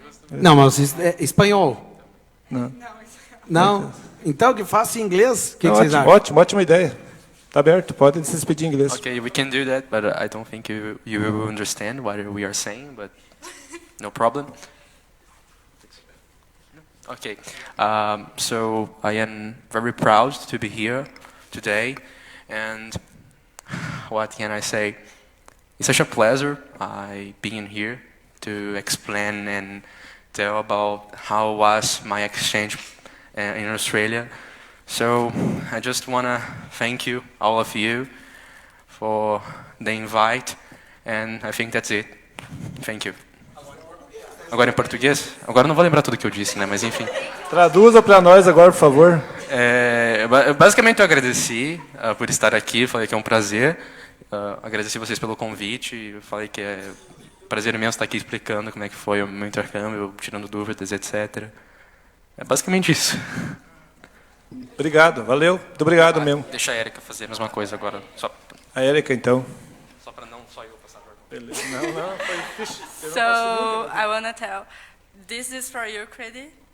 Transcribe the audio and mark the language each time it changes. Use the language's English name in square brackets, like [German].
[Portuguese] Não, mas espanhol. Não? Então, que faça em inglês. O que vocês acham? Ótima ideia. Está aberto, podem se despedir em inglês. [English] Okay, we can do that, but I don't think you will understand what we are saying, but no problem. Okay, so I am very proud to be here today, and what can I say? It's such a pleasure being here to explain and tell about how was my exchange in Australia. So I just want to thank you, all of you, for the invite, and I think that's it. Thank you. [Portuguese] Agora em português? Agora não vou lembrar tudo que eu disse, né? Mas enfim. Traduza para nós agora, por favor. Basicamente eu agradeci por estar aqui, falei que é um prazer. Agradeci vocês pelo convite, falei que é prazer imenso estar aqui explicando como é que foi o meu intercâmbio, tirando dúvidas, etc. É basicamente isso. Obrigado, valeu. Muito obrigado mesmo. Deixa a Érica fazer a mesma coisa agora. A Érica, então. Só para não só eu passar vergonha. Beleza. Não, foi difícil. [English] So, I want to tell, this is for you, Cridi.